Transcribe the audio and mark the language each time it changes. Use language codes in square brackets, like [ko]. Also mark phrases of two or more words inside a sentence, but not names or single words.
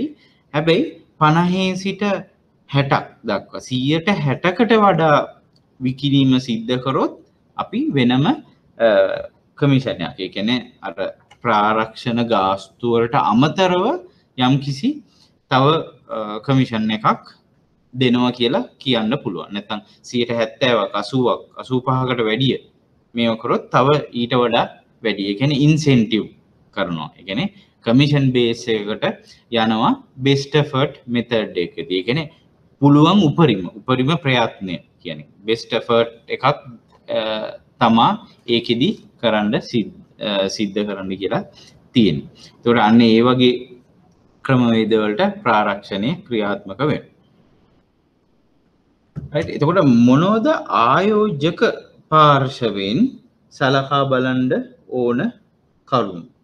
[si] හැබැයි 50 සිට 60ක් දක්වා 60කට වඩා විකිණීම සිද්ධ කරොත් අපි වෙනම කමිෂනයක් ඒ කියන්නේ අර ප්‍රාරක්ෂණ ගාස්තු වලට අමතරව යම්කිසි තව කමිෂන් එකක් දෙනවා කියලා කියන්න පුළුවන්. නැත්නම් 70ක් 80ක් 85කට වැඩිය මේව කරොත් තව ඊට වඩා වැඩි. ඒ කියන්නේ ඉන්සෙන්ටිව් කරනවා. ඒ කියන්නේ [en] commission base [si] එකකට යනවා [en] best effort method [si] එකේදී. ඒ කියන්නේ පුළුවන් උපරිම ප්‍රයත්නය කියන්නේ [en] best effort [si] එකක් තමා ඒකෙදි කරන්න සිද්ධ කරන්න කියලා තියෙනවා. ඒතකොට අන්න ඒ වගේ ක්‍රමවේද වලට ප්‍රාරක්ෂණය ක්‍රියාත්මක වෙනවා. [en] right? [si] එතකොට මොනවද ආයෝජක පාර්ශවයෙන් සලකා බලන්න ඕන කරුණු?